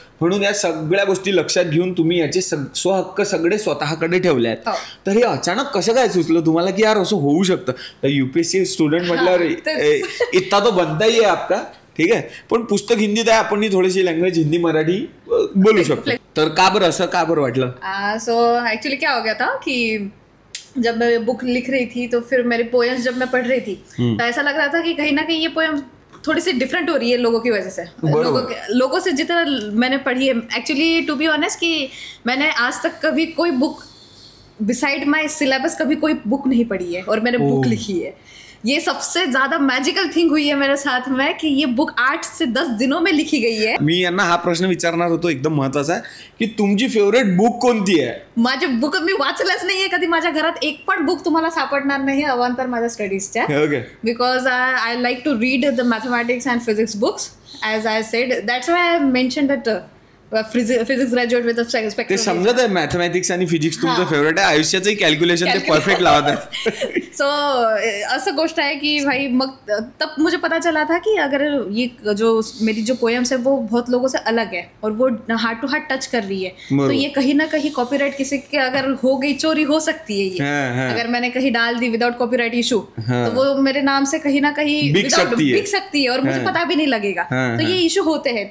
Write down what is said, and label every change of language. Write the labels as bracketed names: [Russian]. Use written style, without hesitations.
[Marathi] म्हणून या सगळ्या गोष्टी लक्षात घेऊन तुम्ही याचे स्वहक्क सगळे स्वतःकडे ठेवले आहेत. तर हे अचानक कसं काय सुचलं तुम्हाला की यार असं होऊ शकतं. तर युपीएससी स्टुडंट म्हटल्यावर इतका तो बनताही आहे आपका, ठीक आहे. पण पुस्तक हिंदीत आहे, आपण थोडीशी लँग्वेज हिंदी मराठी बोलू शकतो. तर का बरं वाटलं. [Hindi] सो एक्चुअली क्या हो गया था कि जब मैं बुक लिख रही थी तो फिर मेरी पोएम्स जब मैं पढ़ रही थी तो ऐसा लग रहा था कि कहीं ना कहीं ये पोएम थोड़ी सी डिफरेंट हो रही है लोगों की वजह से. लोगों से जितना मैंने पढ़ी है, एक्चुअली [English] to be honest [Hindi] कि मैंने आज तक कभी कोई बुक [English] beside my syllabus [Hindi] कभी कोई बुक नहीं पढ़ी है और मैंने बुक लिखी है. ये सबसे ज्यादा मॅजिकल थिंग हुई है मेरे साथ में कि ये बुक 8 से 10 दिनों में लिखी गई है. [Marathi] मी यांना हा प्रश्न विचारणार होतो एकदम महत्वाचा की तुमची फेवरेट बुक कोणती आहे. माझी बुक मी वाचलंच नाहीये कधी. माझ्या घरात एक पण बुक तुम्हाला सापडणार नाही अवांतर माझ्या स्टडीजच्या. [English] Because I like to read the mathematics and physics books. As I said, that's why I mention that physics graduate with spectrum. [Marathi] ते समजत आहे, मॅथमॅटिक्स आणि फिजिक्स तुमचं फेवरेट आहे. आयुष्याचं कॅल्क्युलेशन ते परफेक्ट लावत आहे. [Hindi] सो असं गोष्ट है कि भाई मग तब मुझे पता चला था कि अगर ये जो मेरी जो पोएम्स है वो बहुत लोगों से अलग है और वो हार्ट टू हार्ट टच कर रही है, तो ये कहीं ना कहीं कॉपीराइट किसी के अगर हो गई, चोरी हो सकती है ये. अगर मैंने कहीं डाल दी विदाउट कॉपीराइट इशू तो वो मेरे नाम से कहीं ना कहीं बिक सकती है और मुझे पता भी नहीं लगेगा. तो ये इशू होते हैं.